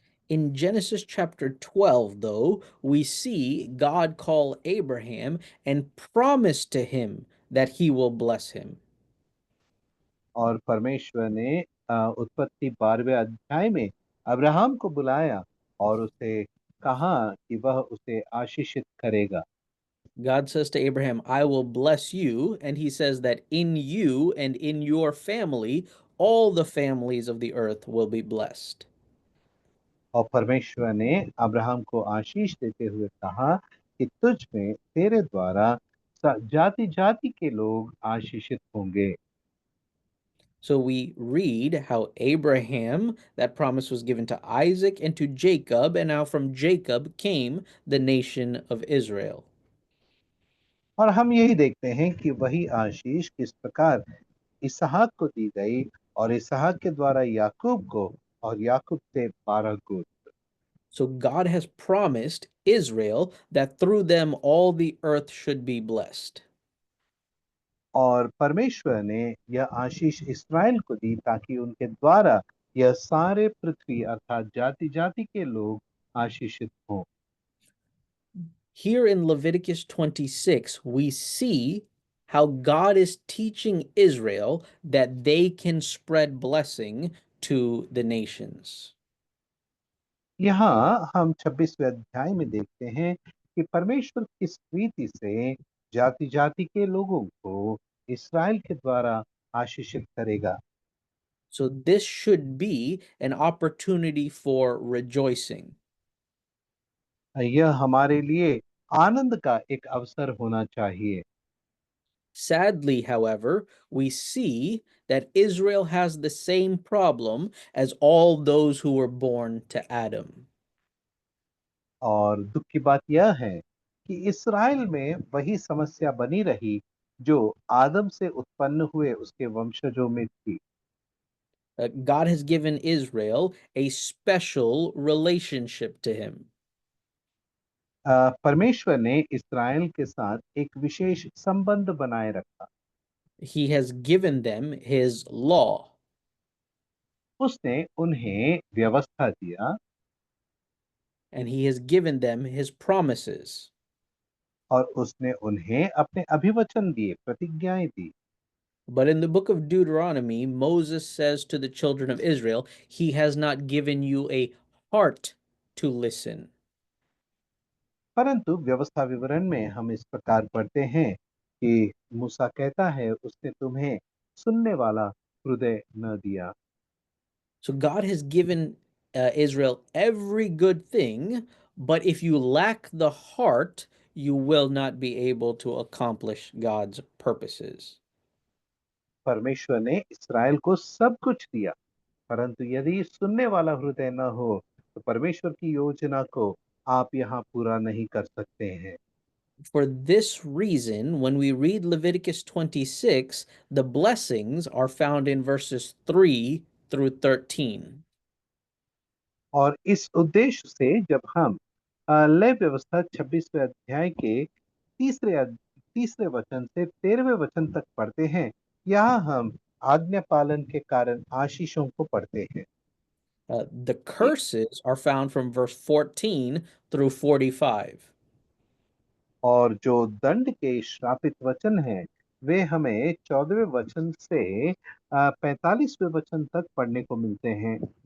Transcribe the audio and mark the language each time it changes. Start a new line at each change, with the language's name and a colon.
English: In Genesis chapter 12, though, we see God call Abraham and promise to him that he will bless him.
Hindi: और परमेश्वर ने उत्पत्ति 12वें अध्याय में अब्राहम को बुलाया और उसे कहा कि वह उसे आशीषित करेगा।
English: God says to Abraham, I will bless you. And he says that in you and in your family, all the families of the earth will be blessed.
Hindi: और परमेश्वर ने अब्राहम को आशीष देते हुए कहा कि तुझ में तेरे द्वारा जाति जाति के लोग आशीषित होंगे।
English: So we read how Abraham, that promise was given to Isaac and to Jacob, and now from Jacob came the nation of Israel.
Hindi: और हम यही देखते हैं कि वही आशीष किस प्रकार इसहाक को दी गई और इसहाक के द्वारा याकूब को और याकूब से 12 गोत्र।
English: So God has promised Israel that through them all the earth should be blessed.
Hindi: और परमेश्वर ने यह आशीष इस्राएल को दी ताकि उनके द्वारा यह सारे पृथ्वी अर्थात जाति जाति के लोग आशीषित हों।
English: Here in Leviticus 26, we see how God is teaching Israel that they can spread blessing to the nations.
Hindi: यहाँ हम 26वें अध्याय में देखते हैं कि परमेश्वर किस रीति से जाति जाति के लोगों को इस्राएल के द्वारा आशीषित करेगा।
English: So this should be an opportunity for rejoicing.
Hindi: यह हमारे लिए आनंद का एक अवसर होना चाहिए।
English: Sadly, however, we see that Israel has the same problem as all those who were born to Adam.
Hindi: और दुख की बात यह है कि इस्राएल में वही समस्या बनी रही जो आदम से उत्पन्न हुए उसके वंशजों में थी।
English: God has given Israel a special relationship to him.
Hindi: परमेश्वर ने इस्राएल के साथ एक विशेष संबंध बनाए रखा।
English: He has given them his law.
Hindi: उसने उन्हें व्यवस्था दिया
English: And he has given them his promises.
Hindi: और उसने उन्हें अपने अभिवचन दिए, प्रतिज्ञाएं दी।
English: But in the book of Deuteronomy, Moses says to the children of Israel, he has not given you a heart to listen.
Hindi: परंतु व्यवस्था विवरण में हम इस प्रकार पढ़ते हैं कि मूसा कहता है उसने तुम्हें सुनने वाला हृदय न दिया।
English: So God has given Israel every good thing, but if you lack the heart, you will not be able to accomplish God's purposes.
Hindi: परमेश्वर ने इसराइल को सब कुछ दिया, परंतु यदि सुनने वाला हृदय न हो तो परमेश्वर की योजना को आप यहाँ पूरा नहीं कर सकते हैं।
English: For this reason, when we read Leviticus 26, the blessings are found in verses 3 through 13.
Hindi: और इस उद्देश्य से जब हम लय व्यवस्था 26वें अध्याय के तीसरे वचन से 13वें वचन तक पढ़ते हैं, यहाँ हम आज्ञा पालन के कारण आशीषों को पढ़ते हैं।
English: The curses are found from verse 14 through 45.
Hindi: और जो दंड के श्रापित वचन हैं, वे हमें 14वें वचन से 45वें वचन तक पढ़ने को मिलते हैं।